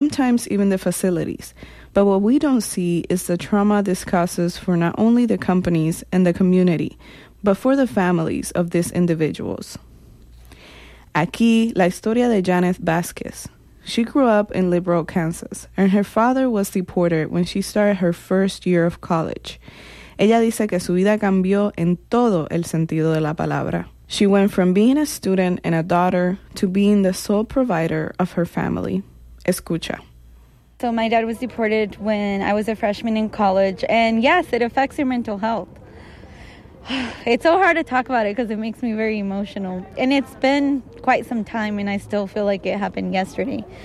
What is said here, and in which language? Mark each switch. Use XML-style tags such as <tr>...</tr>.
<en>sometimes even the facilities. But what we don't see is the trauma this causes for not only the companies and the community, but for the families of these individuals.</en> <es>Aquí, la historia de Janet Vasquez.</es> <en>She grew up in Liberal, Kansas, and her father was deported when she started her first year of college.</en> <es>Ella dice que su vida cambió en todo el sentido de la palabra.</es> <en>She went from being a student and a daughter to being the sole provider of her family.</en> <es>Escucha.</es> <en>So my dad was deported when I was a freshman in college, and yes, it affects your mental health. It's so hard to talk about it because it makes me very emotional. And it's been quite some time, and I still feel like it happened yesterday.</en>